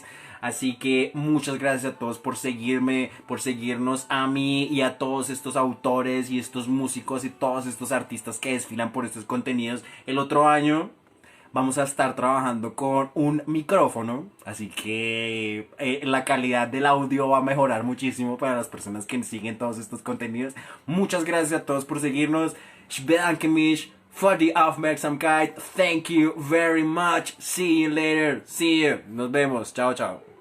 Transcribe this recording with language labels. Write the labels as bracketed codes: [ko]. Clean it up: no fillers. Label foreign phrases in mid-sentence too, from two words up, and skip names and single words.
[es] Así que muchas gracias a todos por seguirme, por seguirnos a mí y a todos estos autores y estos músicos y todos estos artistas que desfilan por estos contenidos. El otro año vamos a estar trabajando con un micrófono, así que la calidad del audio va a mejorar muchísimo para las personas que siguen todos estos contenidos. Muchas gracias a todos por seguirnos. [de] Ich bedanke mich für die Aufmerksamkeit. [en] Thank you very much. See you later. See you. [es] Nos vemos. Chao, chao.